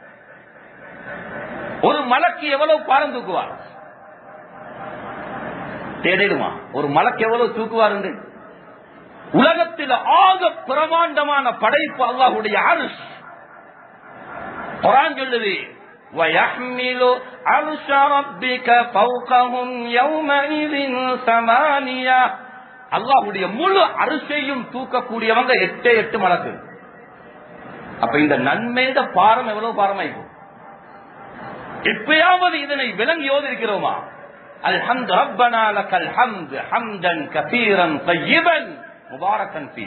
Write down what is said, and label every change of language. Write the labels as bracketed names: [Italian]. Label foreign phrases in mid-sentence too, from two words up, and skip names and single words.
[Tamil] ஒரு மலக்கு எவ்வளவு பாரம் தூக்குவார் தேடிடுமா? ஒரு மலக்கு எவ்வளவு தூக்குவார் என்று? உலகத்தில் ஆக பிரமாண்டமான படைப்பு அல்லாஹ்வுடைய அர்ஷ். குர்ஆன் சொல்லுது, [Arabic] وَيَحْمِلُ عَرْشَ رَبِّكَ فَوْقَهُمْ يَوْمَئِذٍ ثَمَانِيَةٌ. [Tamil] அல்லாஹ்வுடைய முழு அரிசையும் தூக்கக்கூடியவங்க 8 மலக்கு. அப்ப இந்த நன்மையோட பாரம் எவ்வளவு பாரமாயிருக்கும்? எப்பயாவது இதனை விளங்கி யோசிக்கிறோமா? [Arabic] الحمد ربنا لك الحمد حمدا كثيرا طيبا مباركا فيه.